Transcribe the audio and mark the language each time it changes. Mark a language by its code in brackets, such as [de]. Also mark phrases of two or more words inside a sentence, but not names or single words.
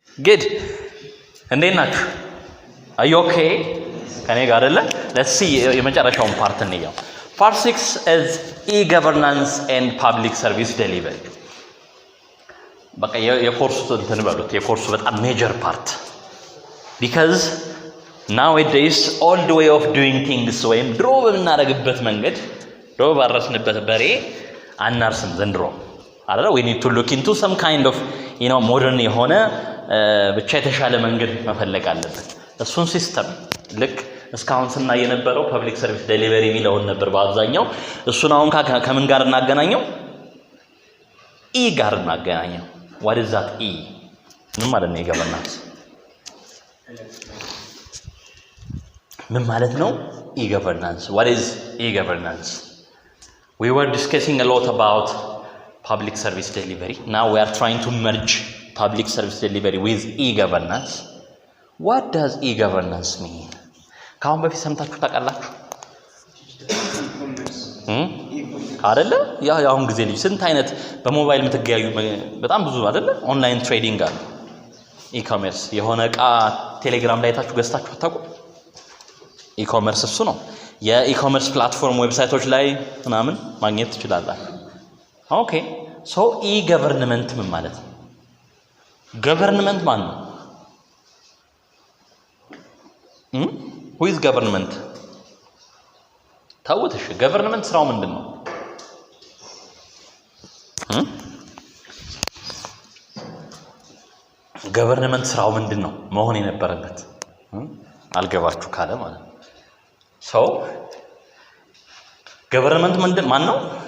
[en] Good. [am] እንዴት ናችሁ? [en] Are you okay? [am] ከኔ ጋር አይደለ? [en] Let's see [am] የመጨረሻውን ፓርት እንየው. [en] Part 6 is e-governance and public service delivery. [am] በቃ የኮርሱ እንትን በሉት የኮርሱ በጣም [en] major part because nowadays old way of doing things [am] ወይም ድሮ በምናደርግበት መንገድ ድሮ ባረስንበት በሬ አናርስም ዘንድሮ አይደል? [en] We need to look into some kind of modern [am] የሆነ ብቻ የተሻለ መንገድ መፈለግ አለበት። እሱን ሲስተም ልክ እስካሁን ስናይ የነበረው [en] public service delivery [am] የሚለውን ነበር በአብዛኛው። እሱን አሁን ከምን ጋር እናገናኘው? ኢ ጋር እናገናኘው። [en] what is that e? [am] ምን ማለት ነው e-governance? ምን ማለት ነው e-governance? [en] what is e-governance? We were discussing a lot about public service delivery. Now we are trying to merge public service delivery with e-governance. What does e-governance mean? [am] ካሁን በፊት ሰምታችሁ ታውቃላችሁ? አይደለ? ያሁን ጊዜ ልጅ ስንት አይነት በሞባይል የምትገያዩ በጣም ብዙ አይደለ? [en] online trading [am] አለ። e-commerce የሆነ እቃ ቴሌግራም ላይ ታችሁ ገዝታችሁ አታውቁ? e-commerce እሱ ነው። የ [en] e-commerce platform [am] ዌብሳይቶች ላይ ምናምን ማግኘት ትችላላችሁ። [en] okay so [am] e-government ምን ማለት ነው? ገቨርንመንት ማን ነው? [en] who is government? [am] ታውት እሺ ገቨርንመንት ስራው ምንድን ነው? ገቨርንመንት ስራው ምንድን ነው መሆን የነበረበት? አልገባችሁ ካለ ማለት ነው። ሶ ገቨርንመንት ምንድን ማን ነው?